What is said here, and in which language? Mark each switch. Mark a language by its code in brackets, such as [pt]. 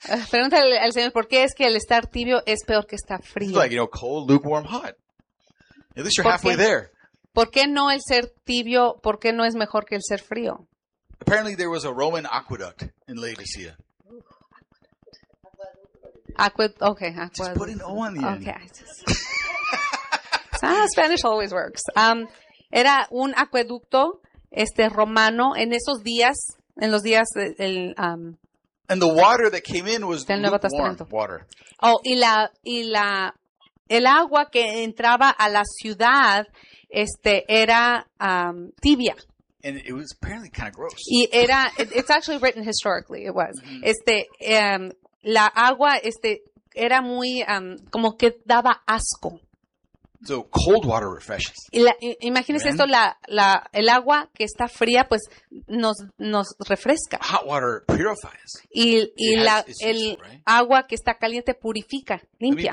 [es] Pregúntale al Señor, ¿por qué es que el estar tibio es peor que estar frío? [en] It's like, you know, cold, lukewarm, hot. At least you're halfway there. [es] ¿Por qué no el ser tibio, por qué no es mejor que el ser frío? [en] Apparently there was a Roman aqueduct in Laodicea. Just put an O on the end. Spanish always works. [es] Era un acueducto romano en esos días. En los días del [en] and the water that came in was lukewarm water. [es] Oh, el agua que entraba a la ciudad era tibia. [en] And it was apparently kind of gross. [es] Y era [en] it's actually written historically it was. Mm-hmm. [es] La agua era muy como que daba asco. [en] So cold water refreshes. [es] Imagínese esto, el agua que está fría, pues nos refresca. [en] Hot water purifies. [es] Y agua que está caliente purifica, limpia.